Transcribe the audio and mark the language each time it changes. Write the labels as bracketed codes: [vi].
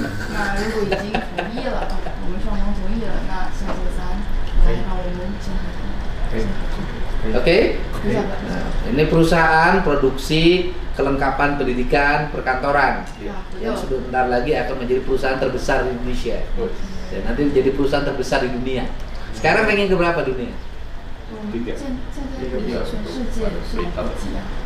[zh] 那如果已经同意了，我们双方同意了，那下周三来让我们签合同。 [id] Oke? Bisa, Pak. Nah, ini perusahaan produksi kelengkapan pendidikan perkantoran yang sebentar lagi akan menjadi perusahaan terbesar di Indonesia dan nanti menjadi perusahaan terbesar di dunia. Sekarang ranking keberapa dunia? [zh] 现在比全世界是第几啊？